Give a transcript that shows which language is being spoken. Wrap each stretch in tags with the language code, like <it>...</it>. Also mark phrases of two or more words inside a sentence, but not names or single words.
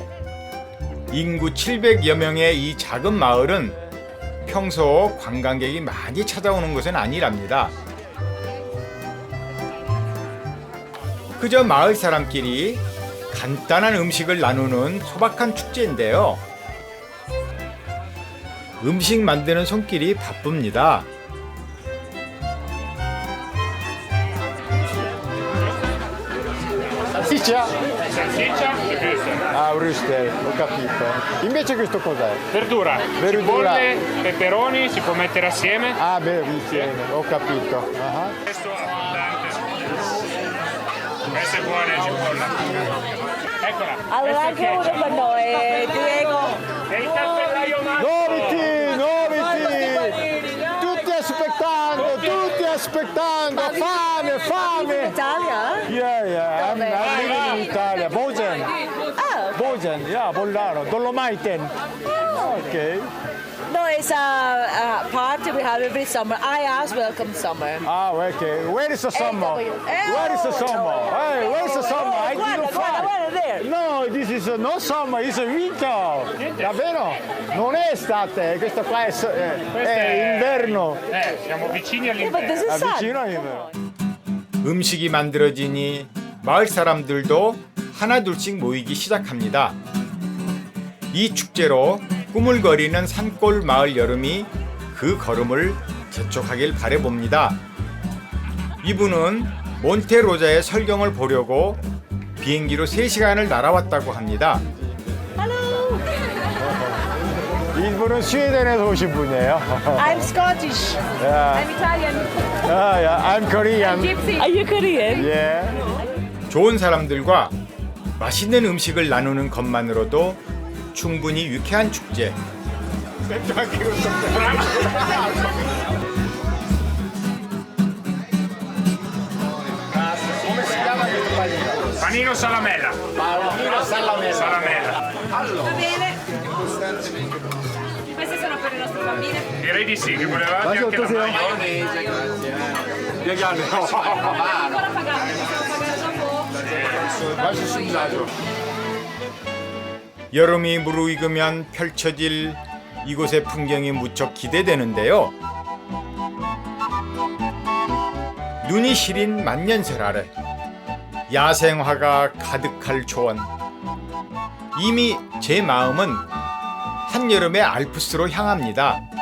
<ko>인구 700여 명의 이 작은 마을은 평소 관광객이 많이 찾아오는 곳은 아니랍니다. 그저 마을 사람끼리 간단한 음식을 나누는 소박한 축제인데요. 음식 만드는 손길이 바쁩니다.</ko> <it>Salsiccia? Ah, Brüssel, ho capito. Invece questo cos'è? Verdura. Verdura. Cipolle, peperoni, si può mettere assieme. Ah, beh, insieme, ho capito. Questo è abbondante. Questa è buona la cipolla. Eccola. Allora anche uno per noi, Diego. E il cappellaio Tutti aspettando, fame, fame. In Italia?</it> <en>Yeah, I'm living in Italia. Bozen. Oh. Bozen, yeah, Bollano, Dolomaiten. Okay. No, it's a party we have every summer. I ask welcome summer. Ah, okay. Where is the summer? Where is the summer? Hey, where is the summer? I didn't find. there. No, this is not summer, it's winter.</en> <it>Davvero? Non è estate, questo qua è inverno. Siamo vicini all'inverno.</it> <en>But this is sun.</en> <it>vicino all'inverno.</it> <ko>음식이 만들어지니 마을 사람들도 하나둘씩 모이기 시작합니다. 이 축제로 꾸물거리는 산골 마을 여름이 그 걸음을 재촉하길 바라봅니다. 이분은 몬테로자의 설경을 보려고 비행기로 3시간을 날아왔다고 합니다. 이분은 스웨덴에서 오신 분이에요.</ko> <en>I'm Scottish. Yeah. I'm Italian. Yeah, I'm Korean. Gypsy. Are you Korean? Yeah. 좋은 사람들과 맛있는 음식을 나누는 것만으로도 충분히 유쾌한 축제.</en> <it>Panino salamella. Panino salamella. Va bene. Queste sono per le nostre bambine. Direi di sì, che volevate anche la maionese. Ancora pagate, possiamo pagare dopo?</it> <ko>여름이 무르익으면 펼쳐질 이곳의 풍경이 무척 기대되는데요. 눈이 시린 만년설 아래 야생화가 가득할 초원. 이미 제 마음은 한여름의 알프스로 향합니다.</ko>